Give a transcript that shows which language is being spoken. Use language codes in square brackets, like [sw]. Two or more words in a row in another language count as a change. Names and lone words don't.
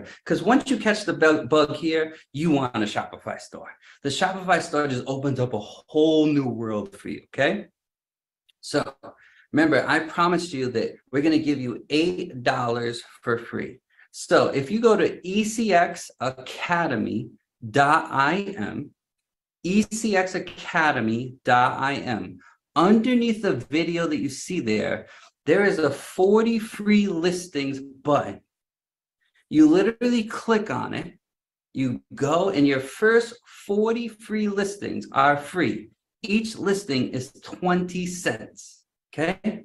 [en] Because once you catch the bug here, you want a Shopify store. The Shopify store just opens up a whole new world for you, okay? So remember, I promised you that we're going to give you $8 for free. So if you go to ecxacademy.im, ecxacademy.im, underneath the video that you see there, there is a 40 free listings button. You literally click on it. You go and your first 40 free listings are free. Each listing is 20 cents, okay?